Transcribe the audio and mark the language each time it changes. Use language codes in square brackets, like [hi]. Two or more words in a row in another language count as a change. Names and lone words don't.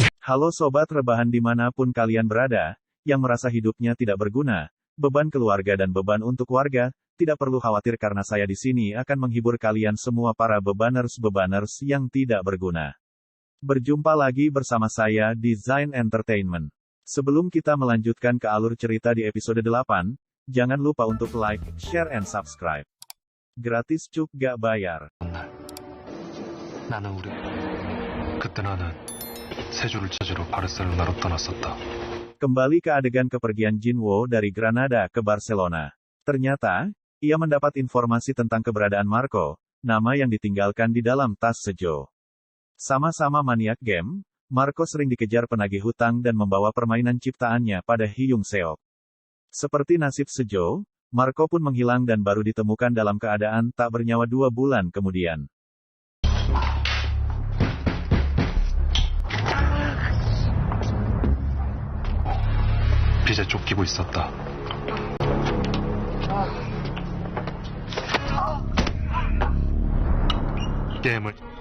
[id] Halo sobat rebahan dimanapun kalian berada, yang merasa hidupnya tidak berguna, beban keluarga dan beban untuk warga, tidak perlu khawatir karena saya di sini akan menghibur kalian semua para bebaners yang tidak berguna. Berjumpa lagi bersama saya di Zain Entertainment. Sebelum kita melanjutkan ke alur cerita di episode 8, jangan lupa untuk [en] like, share, and subscribe. [id] Gratis cuk gak bayar. Kembali ke adegan kepergian Jinwoo dari Granada ke Barcelona. Ternyata, ia mendapat informasi tentang keberadaan Marco, nama yang ditinggalkan di dalam tas Sejo. Sama-sama maniak game, Marco sering dikejar penagih hutang dan membawa permainan ciptaannya pada Hyung Seok. Seperti nasib Sejo, Marco pun menghilang dan baru ditemukan dalam keadaan tak bernyawa 2 bulan kemudian. [ko] 빚에 쫓기고 있었다. 게임을